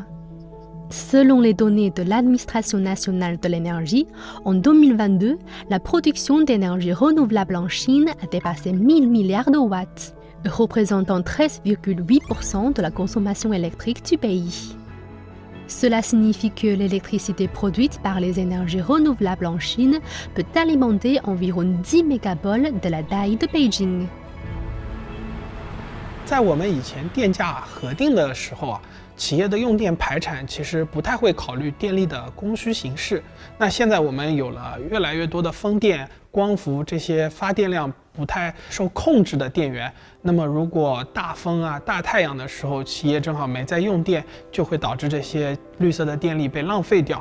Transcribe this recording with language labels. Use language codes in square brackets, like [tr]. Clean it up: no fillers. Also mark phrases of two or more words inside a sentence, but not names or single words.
[fr] Selon les données de l'Administration nationale de l'énergie, en 2022, la production d'énergie renouvelable en Chine a dépassé 1000 milliards de watts, représentant 13,8% de la consommation électrique du pays. Cela signifie que l'électricité produite par les énergies renouvelables en Chine peut alimenter environ 10 mégaboles de la taille de Beijing. [zh] 在我们以前电价核定的时候啊，企业的用电排产其实不太会考虑电力的供需形势。那现在我们有了越来越多的风电、光伏这些发电量不太受控制的电源，那么如果大风啊、大太阳的时候，企业正好没在用电，就会导致这些绿色的电力被浪费掉。